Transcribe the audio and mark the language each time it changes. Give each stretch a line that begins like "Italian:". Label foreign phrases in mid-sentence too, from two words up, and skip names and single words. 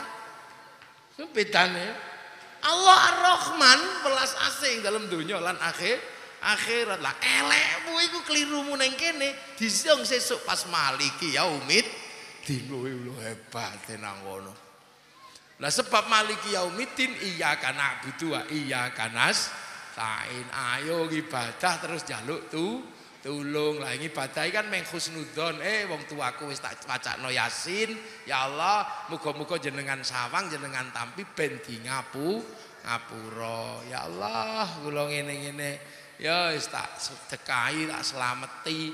Javanese: Ku bedane. Allah Ar-Rahman welas asih dalam dunya lan akhirat. Lah elekmu iku kelirumu ning kene disung sesuk pas
Arabic: مالك يوم الدين.
Javanese: Lho hebat nang ngono. Lah sebab
Arabic: مالك يوم الدين إياك نعبد وإياك نستعين.
Javanese: Ayo ibadah terus njaluk tulung. Lah ibadah kan meng husnudzon. Wong tuaku wis tak wacakno Yasin. Ya Allah, muga-muga jenengan sawang jenengan tampi ben di ngapura. Ya Allah, kula ngene-ngene ya wis tak sedekahi tak slameti.